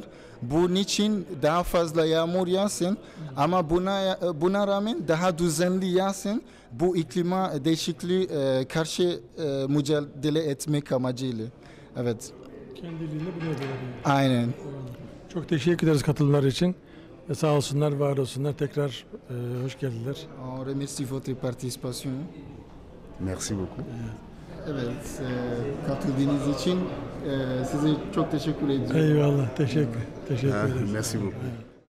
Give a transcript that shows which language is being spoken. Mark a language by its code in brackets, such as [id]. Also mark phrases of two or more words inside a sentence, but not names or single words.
[tr] Bunun için daha fazla yağmur yağsın ama buna rağmen daha düzenli yağsın. Bu iklima değişikliği karşı mücadele etmek amacıyla. Evet. Kendiliğinde bunu yapıyorlar. Aynen. Çok teşekkür ederiz katılımları için. Sağ olsunlar, var olsunlar. Tekrar hoş geldiler. [fr] On remercie votre participation. Merci beaucoup. [tr] Evet, katıldığınız için size çok teşekkür ediyorum. Eyvallah, teşekkür ederim. [fr] Merci beaucoup.